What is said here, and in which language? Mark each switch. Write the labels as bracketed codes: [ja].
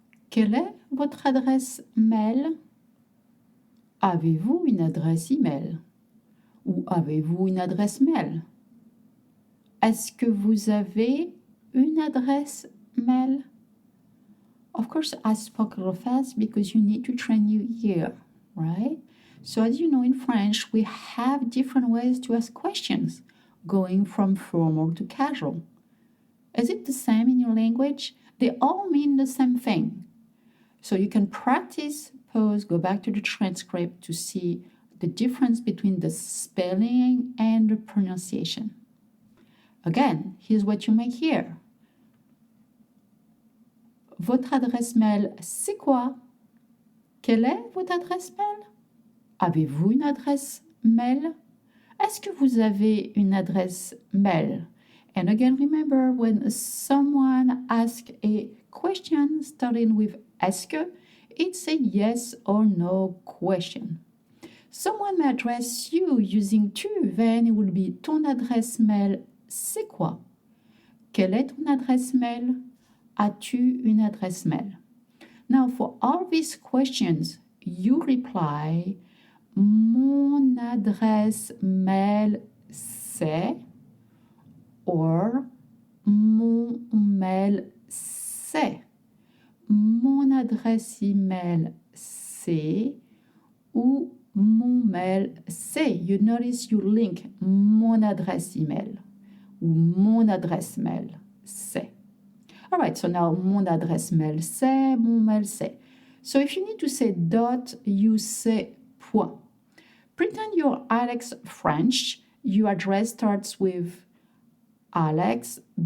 [fr] Quelle est votre adresse mail? Avez-vous une adresse email? Ou avez-vous une adresse mail? Est-ce que vous avez une adresse mail? [en] Of course, I spoke a little fast because you need to train your ear, right? So as you know, in French, we have different ways to ask questions, going from formal to casual. Is it the same in your language? They all mean the same thing. So you can practice, pause, go back to the transcript to see the difference between the spelling and the pronunciation. Again, here's what you may hear. [fr] Votre adresse mail, c'est quoi? Quelle est votre adresse mail? Avez-vous une adresse mail? Est-ce que vous avez une adresse mail? [en] And again, remember when someone asks a question starting with est-ce que, it's a yes or no question. Someone may address you using tu, then it will be [fr] ton adresse mail, c'est quoi? Quelle est ton adresse mail? As-tu une adresse mail? [en] Now, for all these questions, you reply [fr] mon adresse mail c'est or mon mail c'est. Mon adresse email c'est ou mon mail c'est. [en] You notice you link [fr] mon adresse email ou mon adresse mail c'est. [en] All right, so now [fr] mon adresse mail c'est, mon mail c'est. [en] So if you need to say dot, you say point. Pretend you're Alex French. Your address starts with alex.french.